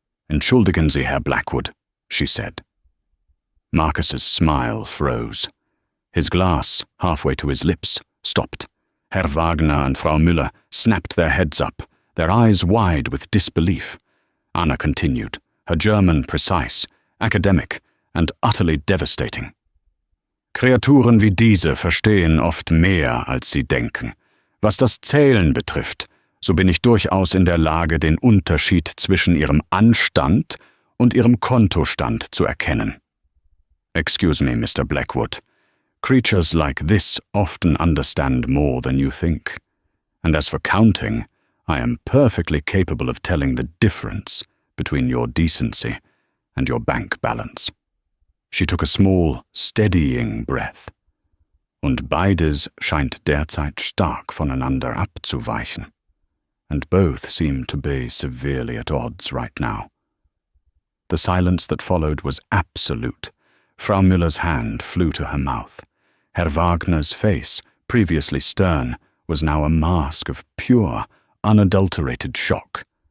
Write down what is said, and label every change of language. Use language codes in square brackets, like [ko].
[de] "Entschuldigen Sie, Herr Blackwood," [en] she said. Marcus's smile froze. His glass, halfway to his lips, stopped. Herr Wagner and Frau Müller snapped their heads up, their eyes wide with disbelief. Anna continued, her German precise, academic, and utterly devastating. [de] Kreaturen wie diese verstehen oft mehr, als sie denken. Was das Zählen betrifft, so bin ich durchaus in der Lage, den Unterschied zwischen ihrem Anstand und ihrem Kontostand zu erkennen. [en] Excuse me, Mr. Blackwood. Creatures like this often understand more than you think. And as for counting, I am perfectly capable of telling the difference between your decency and your bank balance. She took a small, steadying breath. [de] Und beides scheint derzeit stark voneinander abzuweichen. [en] and both seemed to be severely at odds right now. The silence that followed was absolute. Frau Müller's hand flew to her mouth. Herr Wagner's face, previously stern, was now a mask of pure, unadulterated shock.